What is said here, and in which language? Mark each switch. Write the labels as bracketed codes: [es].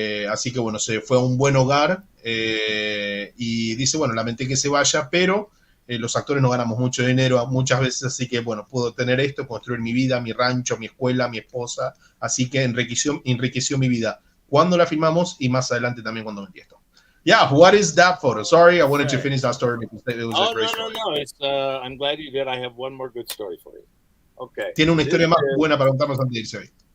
[es] Así que bueno, se fue a un buen hogar, y dice, bueno, lamenté que se vaya, pero los actores no ganamos mucho dinero muchas veces, así que bueno, puedo tener esto, construir mi vida, mi rancho, mi escuela, mi esposa, así que enriqueció mi vida cuando la filmamos y más adelante también cuando vendí esto. [en] Yeah, what is that photo? Sorry, I wanted to finish that story because it was a great story. No. It's, I'm glad you did. I have one more good story for you. Okay. [es] Tiene una historia más buena para contarnos antes de irse hoy.